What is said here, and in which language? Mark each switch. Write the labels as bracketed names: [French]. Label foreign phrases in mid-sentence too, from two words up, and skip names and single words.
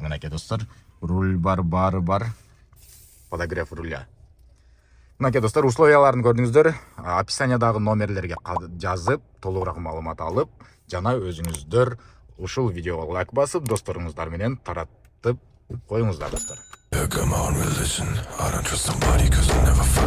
[Kyrgyz] Мынакей достор, руль бар, бары бар, [Russian] подогрев руля. [Kyrgyz] Мынакей достор, условияларын көрдүңүздөр. Описаниядагы номерлерге жазып, толугураак маалымат алып, жана өзүңүздөр ушул видеого лайк басып, досторуңуздар менен таратып коюңуздар достор. [English] Come on, religion. I don't trust somebody 'cause I never